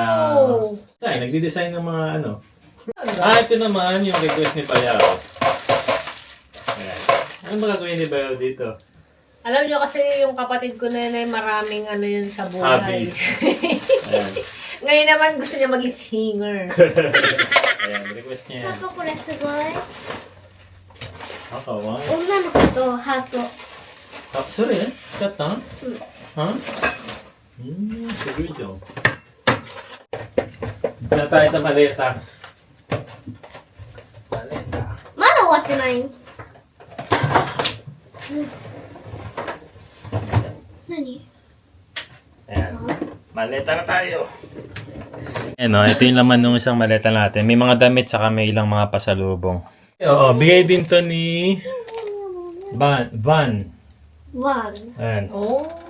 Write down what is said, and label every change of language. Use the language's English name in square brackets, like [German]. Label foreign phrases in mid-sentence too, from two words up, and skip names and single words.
[Filipino] nagdi-design ng mga ito naman yung request ni Bayaw. Ayan. Ano ba gagawin ni Bayaw dito? Alam niyo kasi yung kapatid ko na yun ay maraming yun sa buhay. Hobby. Ayan. Ngayon naman gusto niya maging singer. Ayan, request niya. [Japanese] パパこれすごい [Filipino] Ako, wow. [Japanese] 女の子とハート [English] Sorry, cut ha? Ha? [Filipino] Sige dyan. Na tayo sa maleta. Maleta. [Japanese] まだ終わってない何 [Filipino] Ayan. Maleta na tayo. Ano, ito yung laman ng isang maleta natin. May mga damit saka may ilang mga pasalubong. Oo, bigay din to ni Van. [English] One. [Filipino] Ayan. Oh.